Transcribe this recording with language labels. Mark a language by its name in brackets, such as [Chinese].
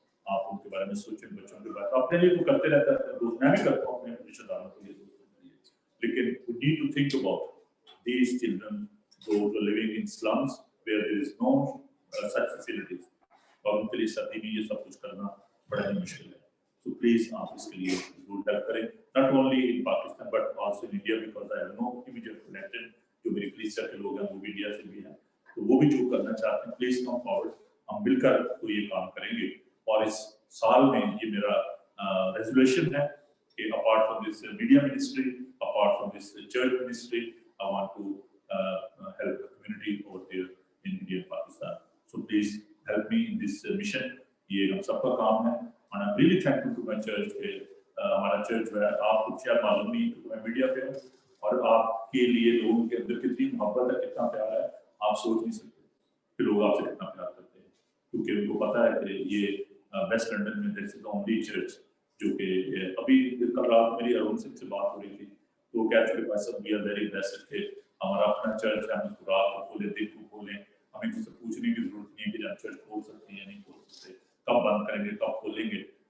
[Hindi] आप उनके बारे में सोचें, बच्चों के बारे में। अपने लिए तो करते रहता है, दोस्त मैं भी करता हूँ अपने रिश्तेदारों के लिए, लेकिन [English] we need to think about these children who are living in slums where there is no such facilities, [Hindi] और उनके लिए सर्दी में ये सब कुछ करना बड़ा ही मुश्किल है। [English] So please [Hindi] आप इसके लिए जरूर हेल्प करें, [English] not only in Pakistan but also in India, because I have no immediate connection। [Hindi] जो मेरी क्रिश्चियन के लोग हैं वो भी इंडिया से भी हैं, तो वो भी जो करना चाहते हैं प्लीज कम फॉरवर्ड, हम मिलकर तो ये काम करेंगे। और इस साल में ये मेरा रेजोल्यूशन है कि [English] apart from this media ministry, apart from this church ministry, I want to help the community over there in India and Pakistan. So please help me in this mission। [Hindi] ये हम सबका काम है। [English] And I'm really thankful to my church [Hindi] कि हमारा church जो है आपको शायद मालूम नहीं क्योंकि मैं मीडिया पे हूँ, और आपके लिए लोगों के अंदर कितनी मोहब्बत है, कितना प्यार है, आप सोच नहीं सकते कि लोग आपसे कितना प्यार करते हैं, क्योंकि उनको पता है कि ये वेस्ट लंदन में [English] this is the only church [Hindi] जो कि अभी कल रात मेरी अरुण सिंह से बात हो रही थी, तो वो कहते थे भाई साहब [English] we are very blessed [Hindi] कि हमारा अपना चर्च है, हम इसको रात को खोले, दिन को खोलें, हमें किसी से पूछने की जरूरत नहीं है कि हम चर्च खोल सकते हैं या नहीं खोल सकते, कब बंद करेंगे, कब खोलेंगे।